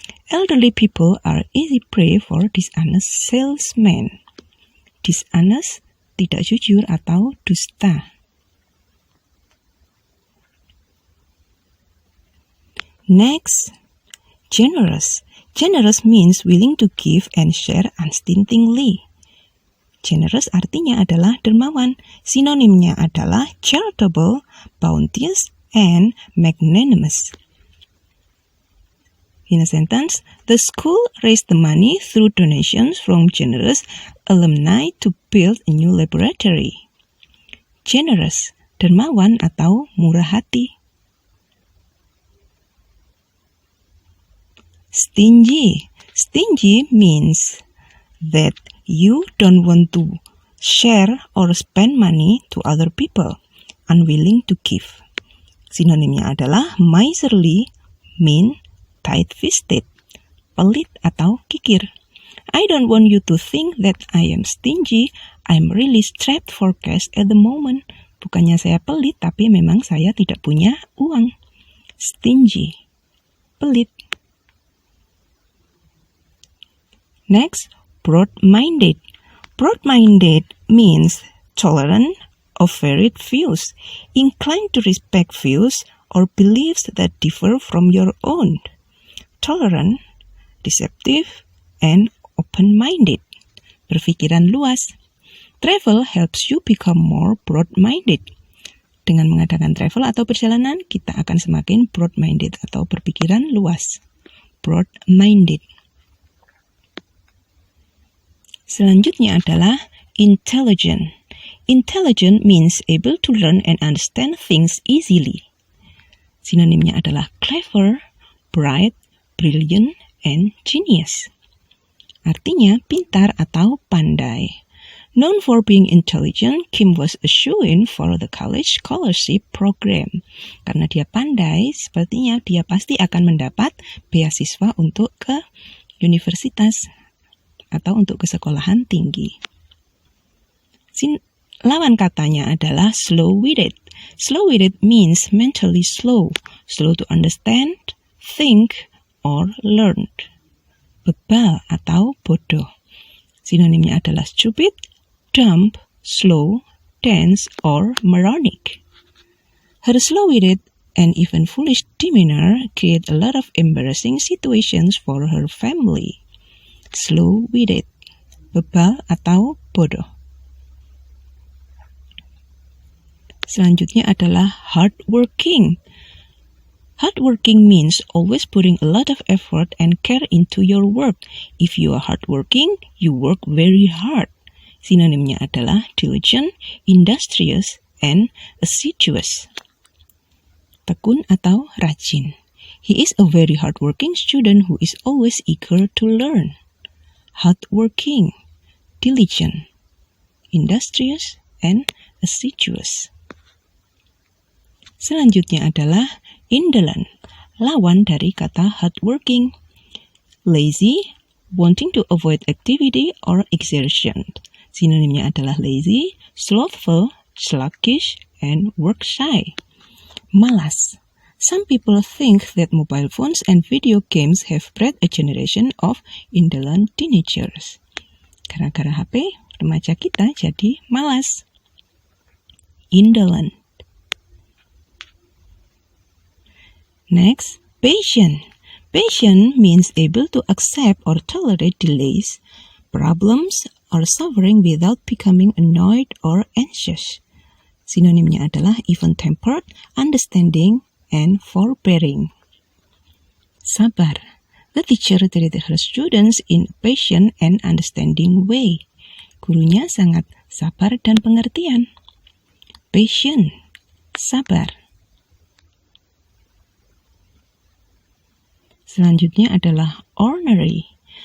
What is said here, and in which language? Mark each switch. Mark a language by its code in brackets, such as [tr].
[en] Elderly people are easy prey for dishonest salesmen. [id] Dishonest, tidak jujur atau dusta. [en] Next, generous. Generous means willing to give and share unstintingly. [id] Generous artinya adalah dermawan. Sinonimnya adalah [en] charitable, bounteous, and magnanimous. In a sentence, the school raised the money through donations from generous alumni to build a new laboratory. [id] Generous, dermawan atau murah hati. [en] Stingy. Stingy means that you don't want to share or spend money to other people, unwilling to give. [id] Sinonimnya adalah [en] miserly, mean, tight-fisted, [id] pelit atau kikir. [en] I don't want you to think that I am stingy, I'm really strapped for cash at the moment. [id] Bukannya saya pelit, tapi memang saya tidak punya uang. Stingy, pelit. [en] Next, broad-minded. Broad-minded means tolerant of varied views, inclined to respect views or beliefs that differ from your own. Tolerant, deceptive, and open-minded. [id] Berpikiran luas. [en] Travel helps you become more broad-minded. [id] Dengan mengadakan travel atau perjalanan, kita akan semakin broad-minded atau berpikiran luas. Broad-minded. Selanjutnya adalah intelligent. [en] Intelligent means able to learn and understand things easily. [id] Sinonimnya adalah [en] clever, bright, brilliant, and genius. [id] Artinya pintar atau pandai. [en] Known for being intelligent, Kim was a shoo-in for the college scholarship program. [id] Karena dia pandai, sepertinya dia pasti akan mendapat beasiswa untuk ke universitas atau untuk ke sekolahan tinggi. Lawan katanya adalah slow-witted. [en] Slow-witted means mentally slow, slow to understand, think, or learn. [id] Bebal atau bodoh. Sinonimnya adalah [en] stupid, dumb, slow, dense, or moronic. Her slow-witted and even foolish demeanor create a lot of embarrassing situations for her family. [id] Slow-witted, bebal atau bodoh. Selanjutnya adalah hardworking. [en] Hardworking means always putting a lot of effort and care into your work. If you are hardworking, you work very hard. [id] Sinonimnya adalah [en] diligent, industrious, and assiduous. [id] Tekun atau rajin. [en] He is a very hardworking student who is always eager to learn. Hardworking, diligent, industrious, and assiduous. [id] Selanjutnya adalah indolent, lawan dari kata hardworking. [en] Lazy, wanting to avoid activity or exertion. [id] Sinonimnya adalah [en] lazy, slothful, sluggish, and work shy. [id] Malas. [en] Some people think that mobile phones and video games have bred a generation of indolent teenagers. [id] Gara-gara HP, remaja kita jadi malas. Indolent. [en] Next, patient. Patient means able to accept or tolerate delays, problems, or suffering without becoming annoyed or anxious. [id] Sinonimnya adalah [en] even-tempered, understanding, and forbearing. [id] Sabar. [en] The teacher treated her students in a patient and understanding way. [id] Gurunya sangat sabar dan pengertian. Patient, sabar. Selanjutnya adalah ornery.